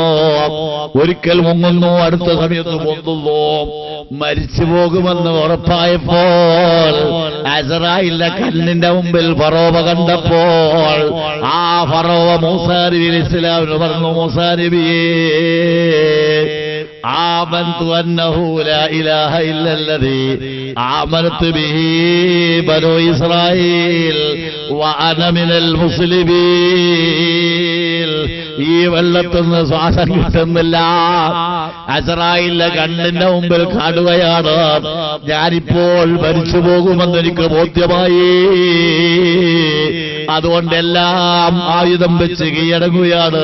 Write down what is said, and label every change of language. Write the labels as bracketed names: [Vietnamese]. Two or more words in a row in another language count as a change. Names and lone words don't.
[Malayalam] ഒരിക്കൽ മുങ്ങുന്നു, അടുത്ത സമയത്ത് പൊന്തുന്നു. മരിച്ചു പോകുമെന്ന് ഉറപ്പായപ്പോൾ അസ്രായീലിന്റെ കണ്ണിന്റെ മുമ്പിൽ ഫറോവ കണ്ടപ്പോൾ ആ ഫറോവ മൂസാ നബി അലൈഹി ഇസ്ലാമിന് പറഞ്ഞു, മൂസാ നബിയേ, [Arabic] آمنت أنه لا إله إلا الذي آمنت به بنو إسرائيل وأنا من المسلمين. [Malayalam] ഈ വെള്ളത്തിന്ന് ശ്വാസം കിട്ടുന്നില്ല. അസ്രായീലിന്റെ കണ്ണിന്റെ മുമ്പിൽ കാണുകയാണ്. ഞാനിപ്പോൾ മരിച്ചു പോകുമെന്ന് എനിക്ക് ബോധ്യമായി. അതുകൊണ്ടെല്ലാം ആയുധം വെച്ച് കീഴടങ്ങുകയാണ്.